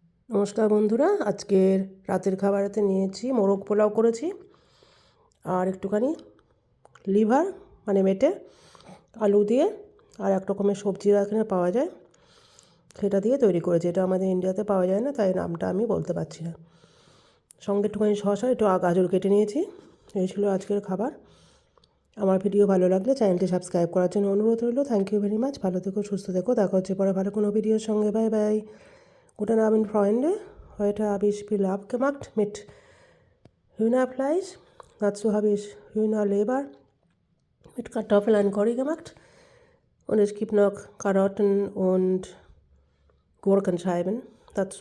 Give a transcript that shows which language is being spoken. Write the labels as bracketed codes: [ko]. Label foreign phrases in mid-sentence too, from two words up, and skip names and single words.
[bn] নমস্কার বন্ধুরা, আজকের রাতের খাবারেতে নিয়েছি মোরগ পোলাও করেছি আর একটুখানি লিভার মানে মেটে আলু দিয়ে আর এক রকমের সবজি এখানে পাওয়া যায়, সেটা দিয়ে তৈরি করেছি। এটা আমাদের ইন্ডিয়াতে পাওয়া যায় না, তাই নামটা আমি বলতে পারছি না। সঙ্গে একটুখানি শসা, একটু গাজর কেটে নিয়েছি। এই ছিল আজকের খাবার। আমার ভিডিও ভালো লাগলে চ্যানেলটি সাবস্ক্রাইব করার জন্য অনুরোধ রইল। [en] Thank you very much. [bn] ভালো থেকো, সুস্থ থেকো। দেখা হচ্ছে পরে ভালো কোনো ভিডিওর সঙ্গে। [en] bye bye. [de] Guten Abend, Freunde. Heute habe ich Pilaw gemacht mit Hühnerfleisch. Dazu habe ich Hühnerleber mit Kartoffeln und Curry gemacht. Und es gibt noch Karotten und Gurkenscheiben dazu.